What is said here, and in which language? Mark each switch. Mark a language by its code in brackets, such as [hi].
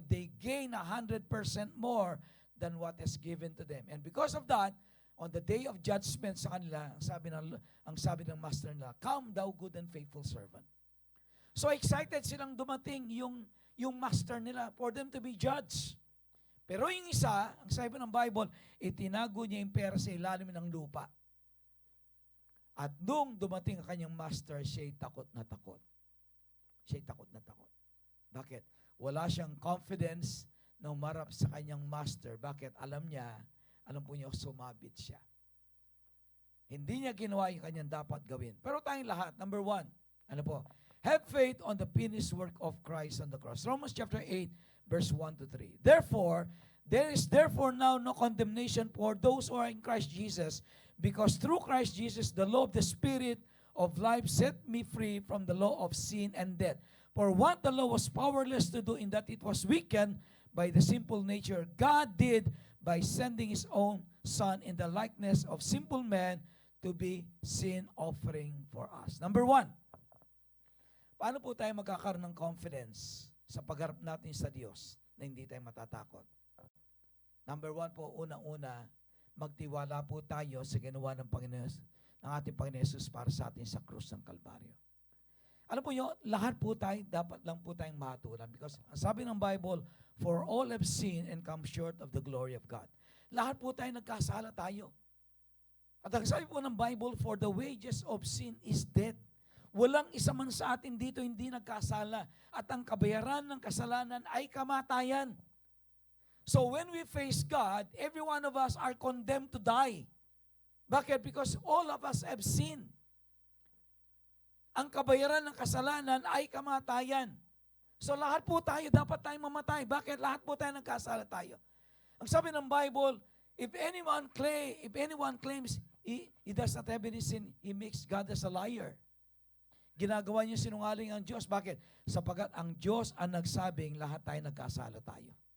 [en] They gain 100% more than what is given to them. And because of that, on the day of judgment [tl] sa kanila, ang sabi ng master nila, [en] "Come thou good and faithful servant." So excited [tl] silang dumating yung master nila [en] for them to be judged. [tl] Pero yung isa, ang sabi ng Bible, itinago niya yung pera sa ilalim ng lupa. At nung dumating ang kanyang master, siya'y takot na takot. Siya'y takot na takot. Bakit? Wala siyang confidence na umarap sa kanyang master. Bakit? Alam po niya, sumabit siya. Hindi niya ginawa yung kanyang dapat gawin. Pero tayong lahat, number one, ano po? [en] Have faith on the finished work of Christ on the cross. Romans chapter 8, verse 1 to 3. Therefore, there is now no condemnation for those who are in Christ Jesus, because through Christ Jesus, the law of the Spirit of life set me free from the law of sin and death. For what the law was powerless to do in that it was weakened by the simple nature, God did by sending His own Son in the likeness of simple men to be sin offering for us. [tl] Number one, paano po tayo magkakaroon ng confidence sa pagharap natin sa Diyos na hindi tayo matatakot? Number one po, unang-una, magtiwala po tayo sa ginawa ng ating Panginoon Jesus para sa atin sa krus ng Kalbaryo. Alam po nyo, lahat po tayo, dapat lang po tayong matulan. [en] Because [tl] sabi ng Bible, [en] for all have sinned and come short of the glory of God. [tl] Lahat po tayo nagkasala tayo. At ang sabi po ng Bible, [en] for the wages of sin is death. [tl] Walang isa man sa atin dito hindi nagkasala. At ang kabayaran ng kasalanan ay kamatayan. [en] So when we face God, every one of us are condemned to die. [tl] Bakit? [en] Because all of us have sinned. [tl] Ang kabayaran ng kasalanan ay kamatayan. So lahat po tayo, dapat tayong mamatay. Bakit? Lahat po tayo nagkasala tayo. Ang sabi ng Bible, [en] if anyone claims he does not have any sin, he makes God as a liar. [tl] Ginagawa niya sinungaling ang Diyos. Bakit? Sapagat ang Diyos ang nagsabing lahat tayo nagkasala tayo.